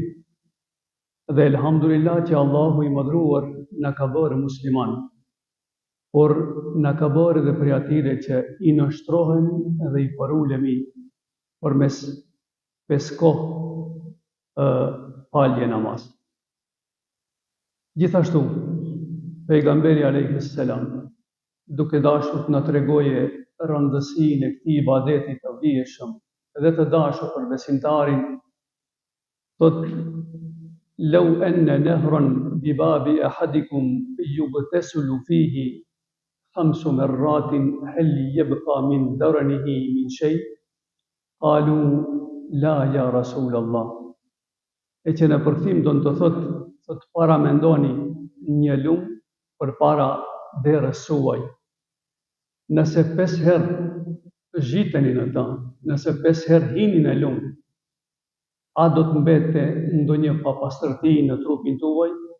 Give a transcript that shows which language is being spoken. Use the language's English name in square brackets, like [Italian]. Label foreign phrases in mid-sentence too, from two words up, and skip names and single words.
[Albanian] Dhe elhamdulillah që Allahu I madhruar na ka bërë musliman, por na ka bërë edhe prej atyre që I nështrohemi dhe I përulemi përmes 5 kohë falje namaz. Gjithashtu, pejgamberi [Arabic] عليه السلام, [Albanian] duke dashur të na tregoje rëndësinë e këtij ibadeti të vlefshëm dhe të dashur për besimtarin, thot: [Arabic] "لو أن نهرا بباب أحدكم يغتسل فيه خمس مرات هل يبقى من درنه من شيء?" قالوا لا يا رسول الله. [Albanian] E që në përkthim do të thot para mendoni një lum përpara derës suaj. Nëse 5 herë zhiteni në ta, nëse 5 herë hini në lum, a do të mbete ndonjë papastërti në trupin tuaj?